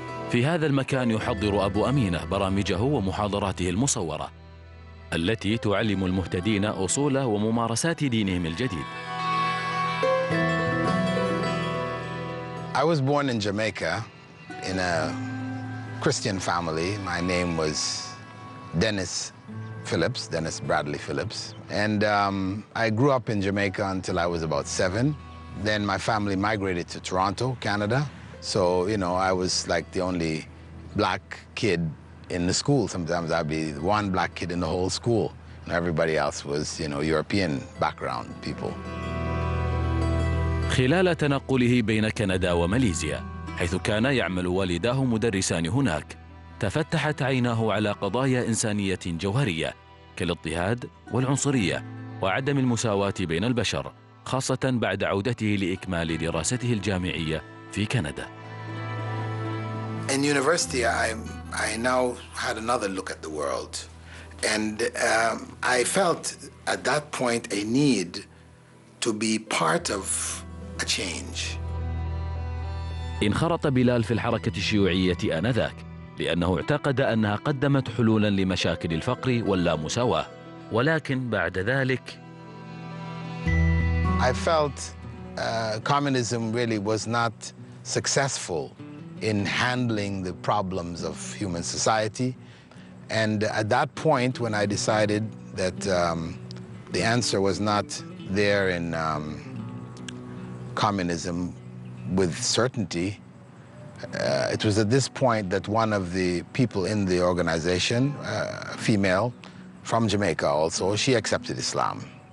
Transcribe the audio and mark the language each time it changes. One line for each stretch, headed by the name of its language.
Arabic: في هذا المكان يحضر أبو أمينة برامجه ومحاضراته المصورة التي تعلم المهتدين أصول وممارسات دينهم الجديد.
English: I was born in Jamaica in a Christian family. My name was Dennis Bradley Phillips. And I grew up in Jamaica until I was about 7. Then my family migrated to Toronto, Canada. So, you know, I was like the only black kid in the school. Sometimes I'd be one black kid in the whole school. And everybody else was, you know, European background people.
Arabic: خلال تنقله بين كندا وماليزيا، حيث كان يعمل والداه مدرسان هناك، تفتحت عيناه على قضايا إنسانية جوهرية كالاضطهاد والعنصرية وعدم المساواة بين البشر، خاصة بعد عودته لإكمال دراسته الجامعية في كندا.
English: In university, I now had another look at the world. And I felt at that point a need to be part of a change.
Arabic: انخرط بلال في الحركة الشيوعية آنذاك لأنه اعتقد أنها قدمت حلولا لمشاكل الفقر واللامساواة، ولكن بعد ذلك
English: I felt communism really was not successful in handling the problems of human society. And at that point, when I decided that the answer was not there in communism with certainty, it was at this point that one of the people in the organization, a female from Jamaica also, she accepted Islam.